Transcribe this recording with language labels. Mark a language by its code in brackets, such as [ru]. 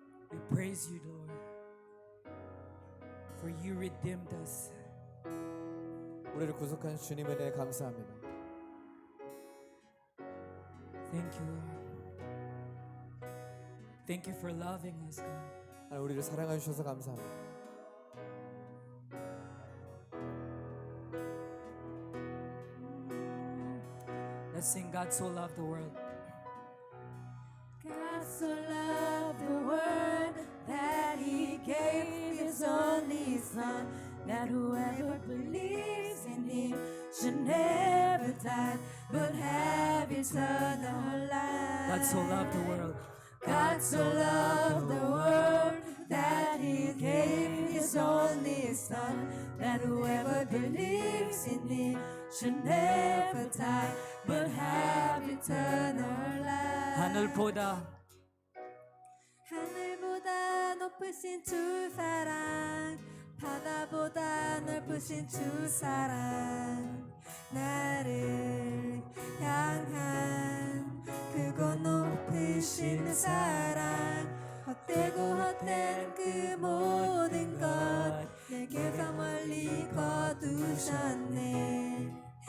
[en] We praise you, Lord, for you redeemed us. [ko] 우리를 구속한 주님에 대해 감사합니다. [en] Thank you, Lord. Thank you for loving us, God. [ko] 하나님, 우리를 사랑해 주셔서 감사합니다. [en] Let's sing God so loved the world. God so loved the world that He gave His only Son, that whoever believes in Him should never die, but have eternal life. God so loved the world. God so loved the world that He gave His only Son, that whoever believes in Him should never die, but have eternal life. [ko] 하늘보다 하늘보다 높으신 주 사랑, 바다보다 넓으신 주 사랑, 나를 향한 크고 높으신 사랑, 헛되고 헛된 그 모든 것 내게서 멀리 거두셨네.